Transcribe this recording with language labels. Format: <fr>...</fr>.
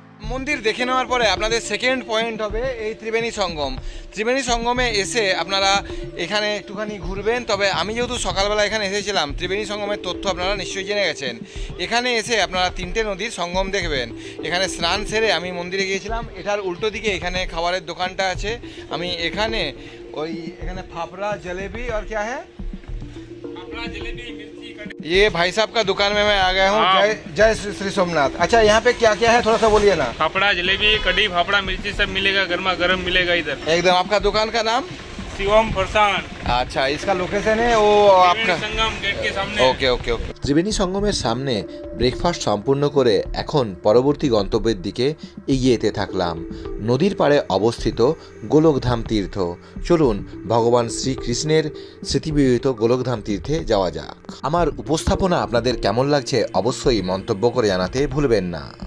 <bn>মন্দির দেখে নেওয়ার পরে আপনাদের সেকেন্ড পয়েন্ট হবে এই ত্রিবেণী সঙ্গম। ত্রিবেণী সঙ্গমে এসে আপনারা এখানে একটুখানি ঘুরবেন। তবে আমি যেহেতু সকালবেলা এখানে এসেছিলাম, ত্রিবেণী সঙ্গমের তথ্য আপনারা নিশ্চয়ই জেনে গেছেন। এখানে এসে আপনারা 3টে নদীর সঙ্গম দেখবেন। এখানে স্নান সেরে আমি মন্দিরে গিয়েছিলাম। এটার উল্টো দিকে এখানে খাবারের দোকানটা আছে। আমি এখানে</bn> <hi>फाफड़ा जलेबी और क्या है, फाफड़ा जलेबी मिर्ची कड़ी। ये भाई साहब का दुकान में मैं आ गया हूँ। जय श्री सोमनाथ। अच्छा, यहाँ पे क्या क्या है थोड़ा सा बोलिए ना। फाफड़ा जलेबी कड़ी फाफड़ा मिर्ची सब मिलेगा, गर्मा गर्म मिलेगा इधर एकदम। आपका दुकान का नाम? शिवम फरसान। अच्छा, इसका लोकेशन है वो आपका संगम गेट के सामने। Okay okay okay.</hi> <bn>ত্রিবেণী সঙ্গমের সামনে ব্রেকফাস্ট সম্পূর্ণ করে এখন পরবর্তী গন্তব্যের দিকে এগিয়ে যেতে থাকলাম। নদীর পাড়ে অবস্থিত গোলকধাম তীর্থ। চলুন ভগবান শ্রীকৃষ্ণের স্মৃতিবিজড়িত গোলকধাম তীর্থে যাওয়া যাক। আমার উপস্থাপনা আপনাদের কেমন লাগছে অবশ্যই মন্তব্য করে জানাতে ভুলবেন না।</bn>